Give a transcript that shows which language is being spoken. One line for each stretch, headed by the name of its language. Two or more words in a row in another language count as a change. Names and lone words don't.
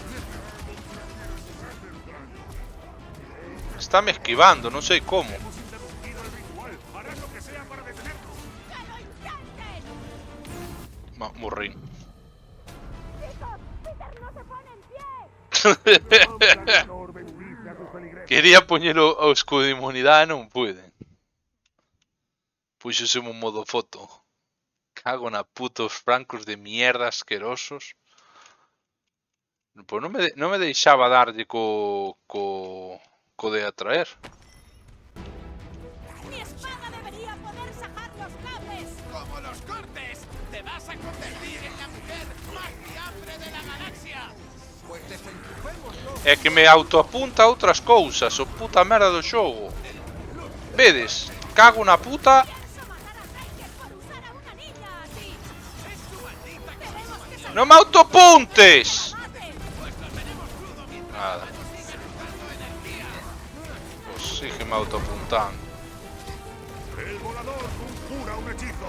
Spanish: Está me esquivando, no sé cómo. Hemos interrumpido el ritual. Harán lo que sea para detenerlo. ¡Que lo intenten!
Galician: Morri.
Spanish: ¡Chicos! ¡Peter no se pone en pie! Planador, benudite a tus feligreses.
Galician: Quería poñelo ao escudo de inmunidade, non pude. Puxose un modo foto. Cago na putos francos de mierda asquerosos. Pois non me deixaba darlle co de atraer.
Spanish: ¡Mi espada debería poder sacar los cables! ¡Como los cortes! ¡Te vas a convertir en la mujer más diable de la galaxia! Pues desenchufémoslo.
Galician: É que me autoapunta a outras cousas, o puta merda do xogo. Vedes? Cago na puta.
Spanish: ¡Pienso matar a Riker por usar a una niña así! ¡Es tu maldita! ¡Tenemos que sacar
Galician: Non me autoapuntes.
Spanish: mate! Pues lo tenemos crudo mientras
Galician: Nada.
Spanish: la mano siga chutando energía.
Galician: Pues sígueme autoapuntando.
Spanish: El volador conjura un hechizo.